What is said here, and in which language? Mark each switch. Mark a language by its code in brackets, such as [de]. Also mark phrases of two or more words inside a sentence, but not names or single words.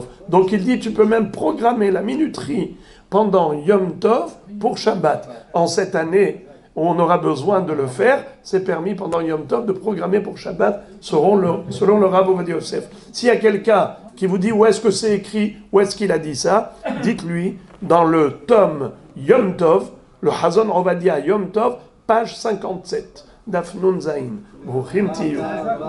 [fr] Donc il dit, tu peux même programmer la minuterie pendant Yom Tov pour Shabbat. En cette année où on aura besoin de le faire, c'est permis pendant Yom Tov de programmer pour Shabbat selon le Rav Ovadia Yosef. S'il y a quelqu'un qui vous dit où est-ce que c'est écrit, où est-ce qu'il a dit ça, dites-lui dans le tome Yom Tov, le Hazon Ovadia Yom Tov, page 57. [he] דף נון זין. ברוכים תהיו.